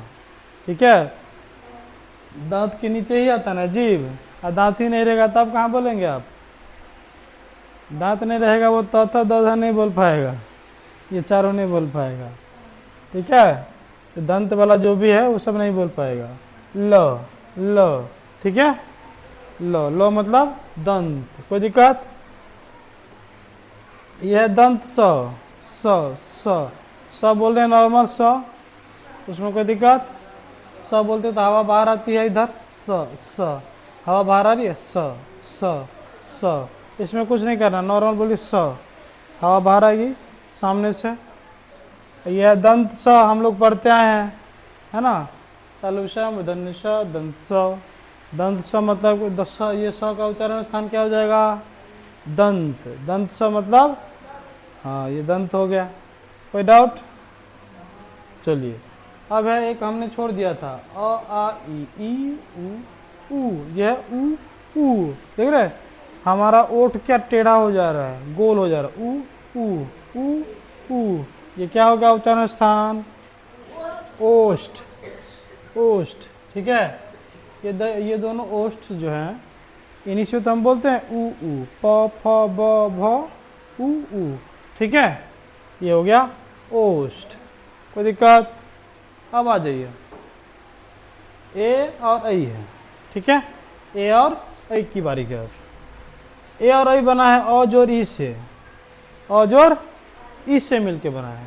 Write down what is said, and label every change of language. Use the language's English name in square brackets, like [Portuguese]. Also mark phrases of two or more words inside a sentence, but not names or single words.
[Hindi] ठीक है, दांत के नीचे ही आता ना जीभ, और दांत ही नहीं रहेगा तब कहाँ बोलेंगे आप? दांत नहीं रहेगा वो त थ द ध नहीं बोल पाएगा, ये चारों नहीं बोल पाएगा। ठीक है, तो दंत वाला जो भी है वो सब नहीं बोल पाएगा। ल ल, ठीक है, ल ल मतलब दंत। कोई दिक्कत? यह है दंत स स स स बोल रहे हैं नॉर्मल स, उसमें कोई दिक्कत? स बोलते तो हवा बाहर आती है इधर, स स, हवा बाहर आ रही है, स स स, इसमें कुछ नहीं करना, नॉर्मल बोलिए स, हवा बाहर आएगी सामने से। यह दंत स हम लोग पढ़ते आए हैं, है ना, तालुषा मूर्धन्य स दंत स। दंत स मतलब ये स का उच्चारण स्थान क्या हो जाएगा? दंत। दंत स मतलब, हाँ ये दंत हो गया। कोई डाउट? चलिए, अब है एक हमने छोड़ दिया था, अ आ ई उ, यह उ उ, देख रहे हमारा ओठ क्या टेढ़ा हो जा रहा है, गोल हो जा रहा है, उ उ उ उ, ये क्या होगा उच्चारण स्थान? ओष्ठ, ओष्ठ। ठीक है, ये दोनों ओष्ठ जो हैं, इन्हीं से तो हम बोलते हैं उ उ, प फ ब भ उ उ। ठीक है, ये हो गया ओष्ठ। कोई दिक्कत? अब आ जाइए, ए और ऐ है, ठीक है, ए और ऐ की बारी है। ए और ऐ बना है अ जोड़ ई से, अ जोड़ ई से मिलके बना है।